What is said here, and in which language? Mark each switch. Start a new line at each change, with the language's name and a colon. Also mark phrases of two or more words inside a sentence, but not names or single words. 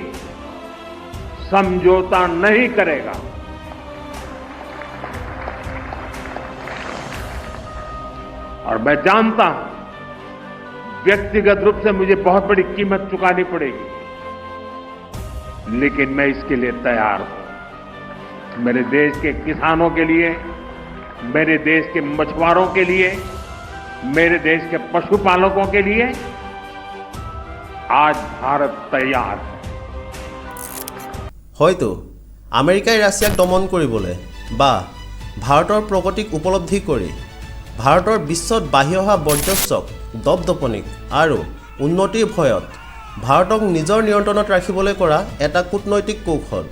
Hindi: समझौता नहीं करेगा और मैं जानता हूं व्यक्तिगत रूप से मुझे बहुत बड़ी कीमत चुकानी पड़ेगी लेकिन मैं इसके लिए तैयार हूं मेरे देश के किसानों के लिए मेरे देश के मछुआरों के लिए मेरे देश के पशुपालकों के लिए आज भारत तैयार है
Assamese: হয়তো আমেৰিকাই ৰাছিয়াক দমন কৰিবলৈ বা ভাৰতৰ প্ৰগতিক উপলব্ধি কৰি ভাৰতৰ বিশ্বত বাঢ়ি অহা বৰ্জস্বক দপদপনিক আৰু উন্নতিৰ ভয়ত ভাৰতক নিজৰ নিয়ন্ত্ৰণত ৰাখিবলৈ কৰা এটা কূটনৈতিক কৌশল